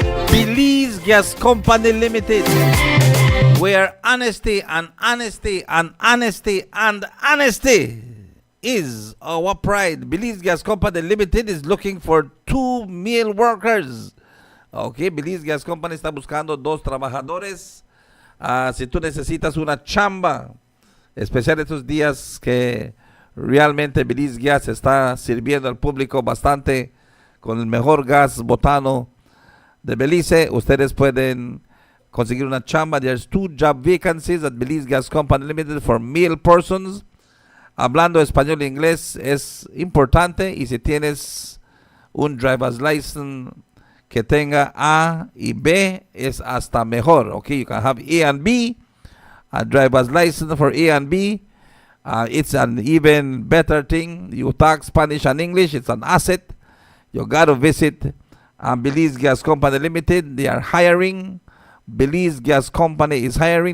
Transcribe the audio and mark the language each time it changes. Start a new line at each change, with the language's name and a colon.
English: Belize Gas Company Limited, where honesty and honesty and honesty and honesty is our pride. Belize Gas Company Limited is looking for 2 male workers.
Spanish: Okay, Belize Gas Company está buscando 2 trabajadores. Si tú necesitas una chamba, especial estos días que realmente Belize Gas está sirviendo al público bastante con el mejor gas botano de Belice, ustedes pueden conseguir una chamba.
English: There's 2 job vacancies at Belize Gas Company Limited for male persons.
Spanish: Hablando español e inglés es importante, y si tienes un driver's license que tenga A y B es hasta mejor.
English: Okay, you can have A and B. A driver's license for A and B. It's an even better thing. You talk Spanish and English. It's an asset. You got to visit Belize Gas Company Limited. They are hiring. Belize Gas Company is hiring.